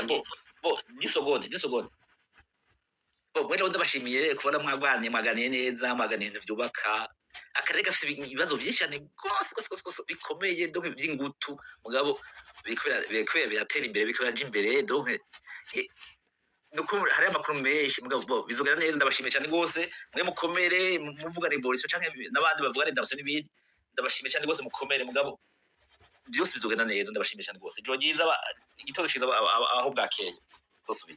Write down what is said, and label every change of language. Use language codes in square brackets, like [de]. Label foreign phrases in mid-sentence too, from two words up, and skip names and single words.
[rn] disogonde mwene ndabashimiye kubona mwaganiye neza mwaganiye byubaka akarere gafite ibibazo byinshi cyane gose bikomeye donc by'ingutu mugabo bikwe biratera imbere bikuraje imbere donc nuko hari amakuru menshi mugabo bizogera neza ndabashimiye cyane gose mwe mukomere muvuga revolution canke nabandi bavuga redemption n'ibindi ndabashimiye cyane gose mukomere mugabo byose bizogenda neza ndabashimiye cyane gose jo giza igitoro ciza aho bwakeye zosubira